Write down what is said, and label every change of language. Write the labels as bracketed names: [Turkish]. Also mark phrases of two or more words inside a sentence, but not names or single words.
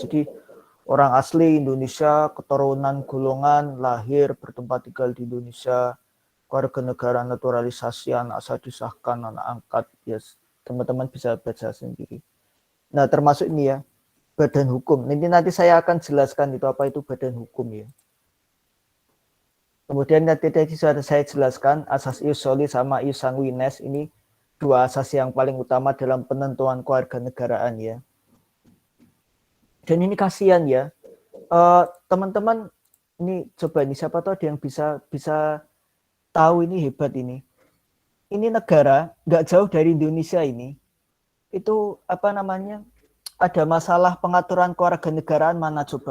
[Indonesian] Jadi orang asli Indonesia, keturunan, golongan, lahir, bertempat tinggal di Indonesia, kewarganegaraan, naturalisasi, anak sah disahkan, anak angkat, yes. Teman-teman bisa baca sendiri. Nah, termasuk ini ya, badan hukum. Nanti saya akan jelaskan itu apa itu badan hukum ya. Kemudian nanti sudah saya jelaskan asas [Latin] ius soli [Indonesian] sama [Latin] ius sanguinis, [Indonesian] ini dua asas yang paling utama dalam penentuan kewarganegaraan ya. Dan ini kasihan ya, teman-teman ini coba ini siapa tahu ada yang bisa tahu ini hebat ini. Ini negara nggak jauh dari Indonesia ini, itu ada masalah pengaturan kewarganegaraan mana coba?